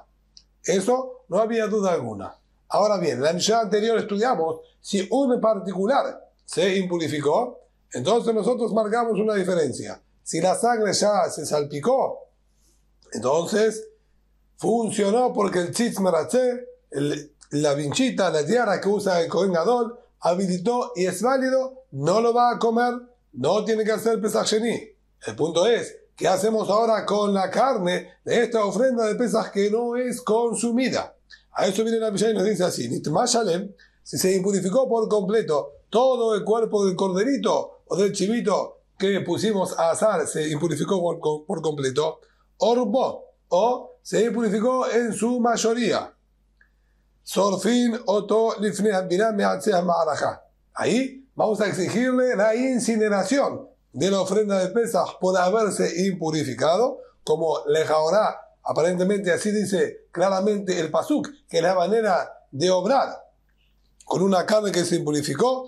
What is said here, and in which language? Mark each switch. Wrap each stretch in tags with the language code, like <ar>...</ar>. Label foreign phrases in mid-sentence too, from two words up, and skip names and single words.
<es>Eso no había duda alguna. Ahora bien, en la Mishnah anterior estudiamos, si un particular se impurificó, entonces nosotros marcamos una diferencia. Si la sangre ya se salpicó, entonces funcionó porque el</es> <he>ציץ מרצה,</he> <es>la vinchita, la tiara que usa el</es> <he>כהן גדול,</he> <es>habilitó y es válido, no lo va a comer, no tiene que hacer</es> <he>פסח שני.</he> <es>El punto es, ¿qué hacemos ahora con la carne de esta ofrenda de Pesaj que no es consumida? A eso viene la Mishnah y nos dice así,</es> <he>נטמא שלם,</he> <es>si se impurificó por completo todo el cuerpo del corderito o del chivito que pusimos a asar, se impurificó por completo, Orbo, o se impurificó en su mayoría.</es> <he>שורפין אותו לפני הבירה מעצי המערכה.</he> <es>Ahí vamos a exigirle la incineración de la ofrenda de Pesaj por haberse impurificado, como lejaorá. Aparentemente así dice claramente el pasuk, que es la manera de obrar con una carne que se impurificó.</es>